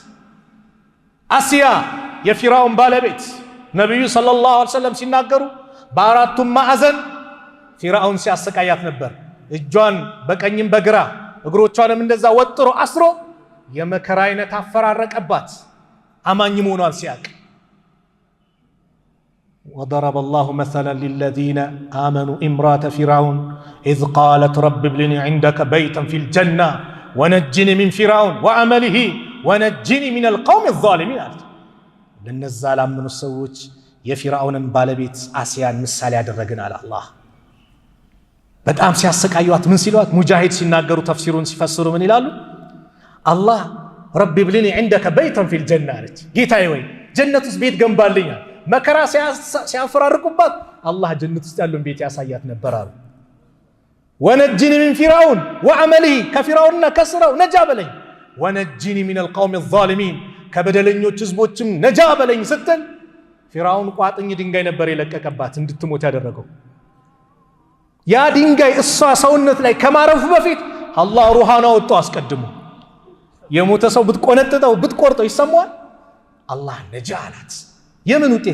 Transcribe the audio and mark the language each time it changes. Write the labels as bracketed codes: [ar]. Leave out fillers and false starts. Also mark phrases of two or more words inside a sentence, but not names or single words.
[am] አሲያ የፊራውን ባለቤት ነብዩ [ar] صلى الله عليه وسلم [am] ሲናገሩ በአራቱም ማዕዘን ፊራውን ሲያሰቃያት ነበር። እጇን በቀኝም በግራ እግሮቿንም እንደዛ ወጥሮ አስሮ የመከራ አይነት አፈራረቀባት አማኝ መሆኗን ሲያቅ [ar] وضرب الله مثلا للذين آمنوا امرأة فرعون إذ قالت رب ابن لي عندك بيتا في الجنة ونجني من فرعون وعمله ونجني من القوم الظالمين [am] ለነዛ ላመኑ ሰዎች የፊርዓውንን ባለቤት አሲያን ምሳሌ ያደረግን አለ አላህ። በጣም ሲያሰቃዩት ምን ሲሏት ሙጃሂድ ሲናገሩ ተፍሲሩን ሲፈስሩ ምን ይላሉ? አላህ [ar] رب ابن لي عندك بيتا في الجنة [am] አለች። ጌታዬ ወይ ጀነት ውስጥ ቤት ገንባልኛል። መከራ ሲያፈራርቁባት አላህ ጀነት ውስጥ ያለውን ቤት ያሳያት ነበር አሉ። [ar] ونجني من فرعون وعمله [am] ከፊርዓውንና ከስራው ነጃ በለኝ። [ar] ونجني من القوم الظالمين [am] ከበደለኞች ህዝቦችም ነጃ በለኝ ስትል ፊርዓውን ቋጥኝ ድንጋይ ነበር የለቀቀባት እንድትሞት ያደረገው። ያ ድንጋይ እሷ ሰውነት ላይ ከማረፉ በፊት አላህ ሩሃን አወጣ አስቀድሞ። የሞተ ሰው ብትቆነጥጠው ብትቆርጠው ይሰማዋል። አላህ ነጃ አላት። የምን ውጤት?